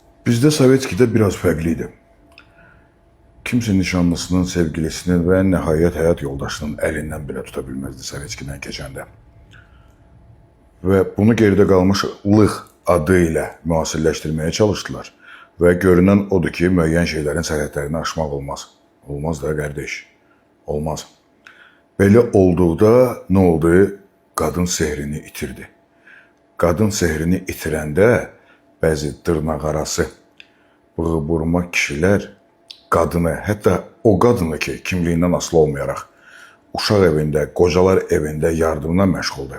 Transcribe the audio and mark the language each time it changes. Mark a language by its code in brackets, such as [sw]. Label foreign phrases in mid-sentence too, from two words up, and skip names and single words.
[tr] Bizde Sovetski'de biraz farklıydı. Kimse nişanlısının, sevgilisinin ve nihayet hayat yoldaşının elinden bile tutabilmezdi Sovetski'den keçəndə. Ve bunu geride kalmışlıq [az] adı ilə müasirləşdirməyə [tr] çalıştılar. Ve görünen odur ki, [az] müəyyən şeylerin sərhədlərini aşmaq olmaz. Olmaz da qardeş, olmaz. Belə olduqda ne oldu? Qadın sehrini itirdi. Qadın sehrini itirəndə bəzi dırnaqarası bığı-burma kişilər qadını, hətta o qadını ki, kimliyindən asılı olmayaraq uşaq evində, qocalar evində yardımla məşğuldur.